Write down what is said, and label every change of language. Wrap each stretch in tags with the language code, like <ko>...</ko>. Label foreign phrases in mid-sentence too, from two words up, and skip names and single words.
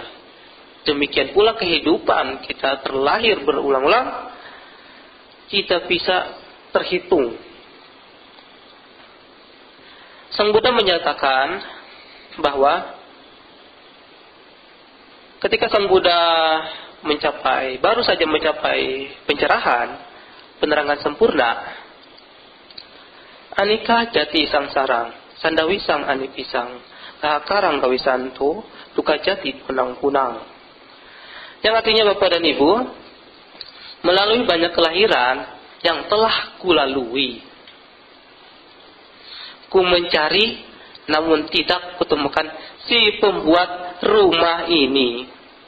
<id>Demikian pula kehidupan kita terlahir berulang-ulang, tidak bisa terhitung. Sang Buddha menyatakan bahwa ketika Sang Buddha baru saja mencapai pencerahan, penerangan sempurna,</id> <pi>anika jati sangsarang, sandawi sang anipisang, kahakarang kawisanto, luka jati punang-punang.</pi> <id>Yang artinya Bapak dan Ibu, melalui banyak kelahiran yang telah kulalui, ku mencari namun tidak kutemukan si pembuat rumah ini.</id>